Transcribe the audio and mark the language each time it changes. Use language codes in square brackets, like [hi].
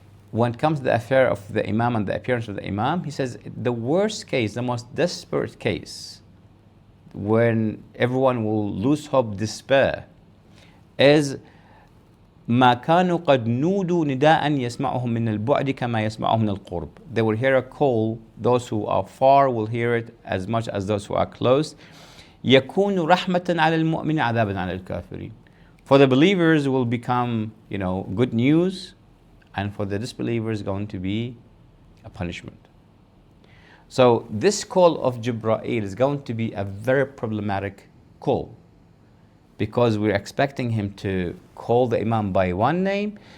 [en] When it comes to the affair of the Imam and the appearance of the Imam, he says the worst case, the most desperate case, when everyone will lose hope, despair, is [ar] ما كانوا قد نودوا نداء يسمعهم من البعد كما يسمعهم من القرب. [en] They will hear a call, those who are far will hear it as much as those who are close. [ar] يكون رحمة على المؤمن عذابا على الكافرين. [en] For the believers will become, good news, and for the disbelievers going to be a punishment. So this call of Jibreel is going to be a very problematic call, because we're expecting him to call the Imam by one name.